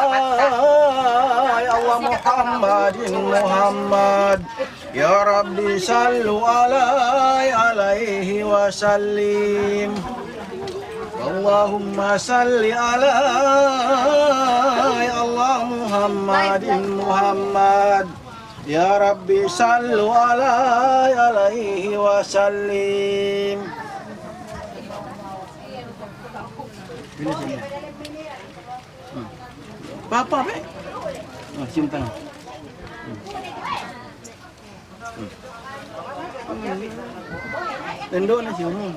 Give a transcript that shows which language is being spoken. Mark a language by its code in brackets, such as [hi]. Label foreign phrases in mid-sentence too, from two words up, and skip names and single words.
[ar] يا الله محمد محمد يا رب صلوا عليه وسلم اللهم صل على يا الله محمد محمد يا رب صلوا عليه وسلم. [ms] Papa be? Oh, cium tangan. Tendok na cium.